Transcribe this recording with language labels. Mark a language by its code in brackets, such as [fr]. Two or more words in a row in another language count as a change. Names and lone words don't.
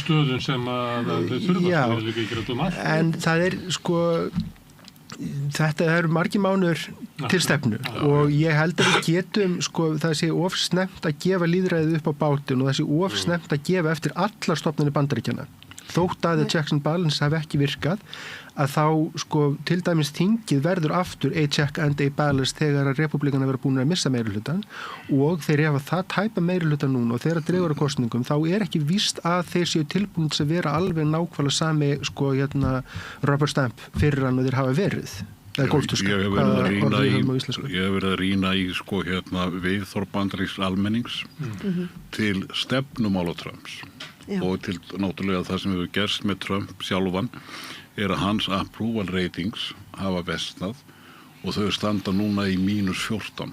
[is] Á þeim stöðum sem að þau þurfa en það sko þetta eru margir mánuður til stefnu og ég held að við getum sko það sé of snemmt að gefa lýðræðið upp á bátinn og það sé of snemmt að gefa eftir allar stofnanir Bandaríkjanna þótt að [en] checks and balance [is] hafi ekki virkað að þá sko til dæmis þingið verður aftur [en] a check and a balance [is] þegar að republikana verður búin að missa meirihlutann og þeir hafa það tæpa meirihlutann núna og þegar að dregur að kosningum þá ekki víst að þeir séu tilbúin til að vera alveg nákvæmlega sami sko [en] rubber stamp [is] fyrir hann og þeir hafa verið. Ég hef verið að rýna í sko viðhorf bandarísks almennings til stefnumála Trumps og til náttúrulega það sem hefur gerst með Trump sjálfan að hans [en] approval ratings [is] hafa versnað og þau standa núna í -14.